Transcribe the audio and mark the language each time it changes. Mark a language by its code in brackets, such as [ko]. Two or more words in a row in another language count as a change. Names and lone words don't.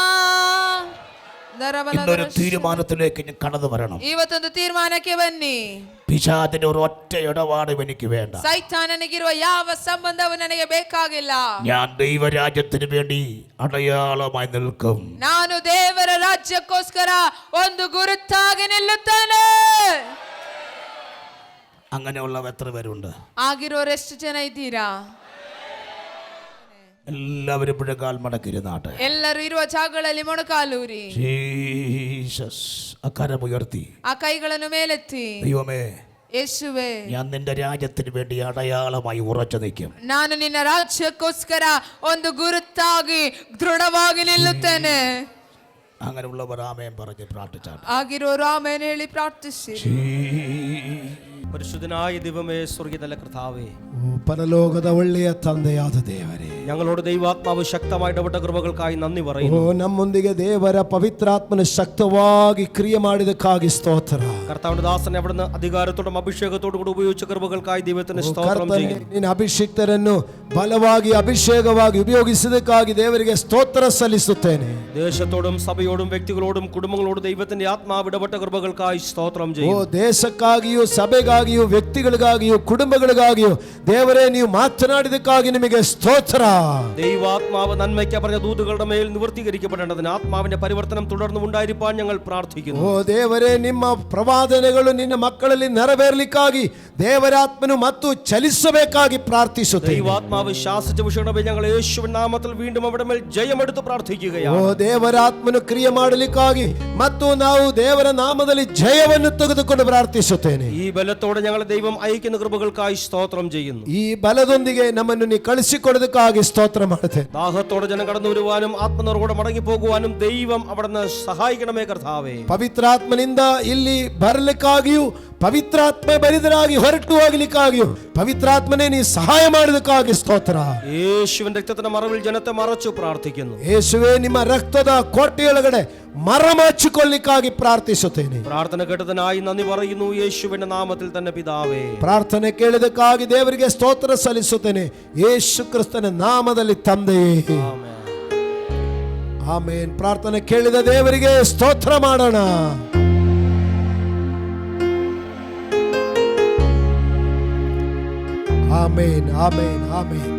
[ml] ഇന്നൊരു തീരുമാനത്തിലേക്ക് ഞാൻ കടന്നു വരണം. [kn] ಇವತ್ತೊಂದು ತೀರ್ಮಾನಕ್ಕೆ ಬನ್ನಿ. [ml] പിശാചിന്റെ ഒരു ഒറ്റ ഇടപാടും എനിക്ക് വേണ്ട. [kn] ಸೈತಾನನಿಗಿರುವ ಯಾವ ಸಂಬಂಧವೂ ನನಗೆ ಬೇಕಾಗಿಲ್ಲ. [ml] ഞാൻ ദൈവരാജ്യത്തിന് വേണ്ടി അടയാളമായി നിൽക്കും. [kn] ನಾನು ದೇವರ ರಾಜ್ಯಕ್ಕೋಸ್ಕರ ಒಂದು ಗುರುತಾಗಿ ನಿಲ್ಲುತ್ತೇನೆ. [ml] അങ്ങനെയുള്ളവ എത്ര പേരുണ്ട്? [kn] ಆಗಿರೋರು ಎಷ್ಟು ಜನ ಇದ್ದೀರಾ? [ml] എല്ലാവരും മുഴങ്കാൽ മടക്കിരുന്നാട്ടെ. [kn] ಎಲ್ಲರೂ ಇರುವ ಜಾಗಗಳಲ್ಲಿ ಮೊಣಕಾಲೂರಿ [ml] ജീസസ്. അക്കരമുയർത്തി [kn] ಆ ಕೈಗಳನ್ನು ಮೇಲೆತ್ತಿ, [ml] ദൈവമേ, [kn] ಯೇಸುವೇ, [ml] ഞാൻ നിന്റെ രാജ്യത്തിന് വേണ്ടി അടയാളമായി ഉറച്ചു നിൽക്കും. [kn] ನಾನು ನಿನ್ನ ರಾಜ್ಯಕ್ಕೋಸ್ಕರ ಒಂದು ಗುರುತಾಗಿ ದೃಢವಾಗಿ ನಿಲ್ಲುತ್ತೇನೆ. [ml] അങ്ങനെയുള്ളവർ ആമേൻ പറഞ്ഞ് പ്രാർത്ഥിച്ചാട്ടെ. [kn] ಆಗಿರೋರು ಆಮೇಲೆ ಹೇಳಿ ಪ್ರಾರ್ಥಿಸಿ. [ml] പരിശുദ്ധനായ ദൈവമേ, സ്വർഗ്ഗത്തിലെ കർത്താവേ, [kn] പരലോകದ ಒಳ್ಳೆಯ ತಂದೆಯಾದ ದೇವರೇ, [ml] ഞങ്ങളോട് ദൈവാത്മാവ് ശക്തമായി ഇടപെട്ട കൃപകൾക്കായി നന്ദി പറയുന്നു. [kn] ನಮ್ಮೊಂದಿಗೆ ದೇವರ ಪವಿತ್ರಾತ್ಮನ ശക്തವಾಗಿ ಕ್ರಿಯೆ ಮಾಡಿದಕ್ಕಾಗಿ ಸ್ತೋತ್ರ. [ml] കർത്താവിന്റെ ദാസനെ അവിടുന്ന് അധികാരത്തോടും അഭിഷേകത്തോടും കൂടി ഉപയോഗിച്ച കൃപകൾക്കായി ദൈവത്തിന് സ്തോത്രം ചെയ്യുന്നു. [kn] ನಿನ್ನ ಅಭಿಷಿಕ್ತರನ್ನು ಬಲವಾಗಿ ಅಭಿಷೇಕವಾಗಿ ಉಪಯೋಗಿಸಿದಕ್ಕಾಗಿ ದೇವರಿಗೆ ಸ್ತೋತ್ರ ಸಲ್ಲಿಸುತ್ತೇನೆ. [ml] ദേശത്തോടും സഭയോടും വ്യക്തികളോടും കുടുംബങ്ങളോടും ദൈവത്തിന്റെ ആത്മാവ് ഇടപെട്ട കൃപകൾക്കായി സ്തോത്രം ചെയ്യുന്നു. [kn] ದೇಶಕ್ಕಾಗಿಯೂ ಸಭೆಗಾಗಿಯೂ ವ್ಯಕ್ತಿಗಳಿಗಾಗಿಯೂ ಕುಟುಂಬಗಳಿಗಾಗಿಯೂ ದೇವರೇ ನೀವು ಮಾತನಾಡಿದಕ್ಕಾಗಿ ನಿಮಗೆ ಸ್ತೋತ್ರ. [ml] ദൈവാത്മാവ് നന്മയ്ക്ക് പറഞ്ഞ ദൂതുകളുടെ മേൽ നിവർത്തീകരിക്കപ്പെടേണ്ടതിന് ആത്മാവിന്റെ പരിവർത്തനം തുടർന്ന് ഉണ്ടായിരിക്കാൻ ഞങ്ങൾ പ്രാർത്ഥിക്കുന്നു. [kn] ದೇವರೇ, ನಿಮ್ಮ ಪ್ರವಾದನೆಗಳು ನಿನ್ನ ಮಕ್ಕಳಲ್ಲಿ ನೆರವೇರಲಿಕ್ಕಾಗಿ ದೇವರಾತ್ಮನು ಮತ್ತು ಚಲಿಸಬೇಕಾಗಿ ಪ್ರಾರ್ಥಿಸುತ್ತೇವೆ. [ml] ദൈവാത്മാവ് ശാസിച്ച വിഷയങ്ങളുടെ മേൽ ഞങ്ങൾ യേശുവിൻ നാമത്തിൽ വീണ്ടും അവിടെ മേൽ ജയമെടുത്ത് പ്രാർത്ഥിക്കുകയാണ്. [kn] ದೇವರಾತ್ಮನು ಕ್ರಿಯೆ ಮಾಡಲಿಕ್ಕಾಗಿ ಮತ್ತು ನಾವು ದೇವರ ನಾಮದಲ್ಲಿ ಜಯವನ್ನು ತೆಗೆದುಕೊಂಡು ಪ್ರಾರ್ಥಿಸುತ್ತೇನೆ. [ml] ഈ ബലത്തോടെ ഞങ്ങൾ ദൈവം അയക്കുന്ന കൃപകൾക്കായി സ്തോത്രം ചെയ്യുന്നു. [kn] ಈ ಬಲದೊಂದಿಗೆ ನಮ್ಮನ್ನು ನೀ ಕಳಿಸಿಕೊಡೋದಕ್ಕಾಗಿ ಸ್ತೋತ್ರ ಮಾಡುತ್ತೇನೆ. [ml] ദാഹത്തോടെ ജനം കടന്നു വരുവാനും ആത്മനിർവോടെ മടങ്ങി പോകുവാനും ദൈവം അവിടുന്ന് സഹായിക്കണമേ കർത്താവേ. [kn] ಪವಿತ್ರಾತ್ಮನಿಂದ ಇಲ್ಲಿ ಬರಲಿಕ್ಕಾಗಿಯೂ ಪವಿತ್ರಾತ್ಮ ಭರಿತರಾಗಿ ಹೊರಟು ಹೋಗಲಿಕ್ಕಾಗಿಯೂ ಪವಿತ್ರಾತ್ಮನೇ ನೀ ಸಹಾಯ ಮಾಡೋದಕ್ಕಾಗಿ ಸ್ತೋತ್ರ. [ml] യേശുവിന്റെ രക്തത്തിന്റെ മറവിൽ ജനത്തെ മറച്ചു പ്രാർത്ഥിക്കുന്നു. [kn] ಯೇಸುವೇ, ನಿಮ್ಮ ರಕ್ತದ ಕೋಟೆಯೊಳಗಡೆ മറമാಚಿಕೊಳ್ಳಿಕ್ಕಾಗಿ ಪ್ರಾರ್ಥಿಸುತ್ತೇನೆ. [ml] പ്രാർത്ഥന കേട്ടതിനായി നന്ദി പറയുന്നു യേശുവിന്റെ നാമത്തിൽ തന്നെ പിതാവേ. [kn] ಪ್ರಾರ್ಥನೆ ಕೇಳಿದಕ್ಕಾಗಿ ದೇವರಿಗೆ ಸ್ತೋತ್ರ ಸಲ್ಲಿಸುತ್ತೇನೆ ಯೇಸು ಕ್ರಿಸ್ತನ ನಾಮದಲ್ಲಿ ತಂದೆಯೇ, ಆಮೇನ್. ಪ್ರಾರ್ಥನೆ ಕೇಳಿದ ದೇವರಿಗೆ ಸ್ತೋತ್ರ ಮಾಡೋಣ. ಆಮೇನ್, ಆಮೇನ್, ಆಮೇನ್.